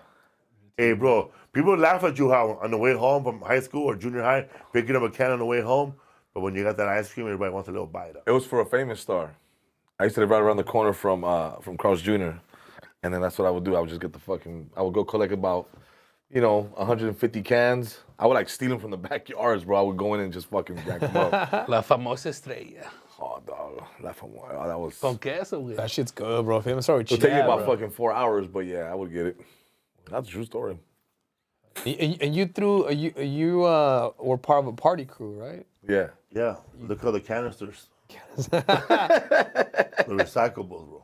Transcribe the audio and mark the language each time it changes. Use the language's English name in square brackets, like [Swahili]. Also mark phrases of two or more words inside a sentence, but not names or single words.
[English] Hey, bro, people laugh at you how on the way home from high school or junior high, picking up a can on the way home, but when you got that ice cream, everybody wants a little bite of. It was for a famous star. I used to live right around the corner from Carl's Jr. And then that's what I would do. I would just get I would go collect about, 150 cans. I would like steal them from the backyards, bro. I would go in and just fucking jack them up. [Spanish] La famosa estrella. [English] Oh, dog. That was... [Spanish] Con queso, güey. [English] That shit's good, bro. Famous star with It'll take you cheese. about fucking 4 hours, but yeah, I would get it. That's a true story. And you were part of a party crew, right? Yeah. Yeah, look at the canisters. The recyclables, bro.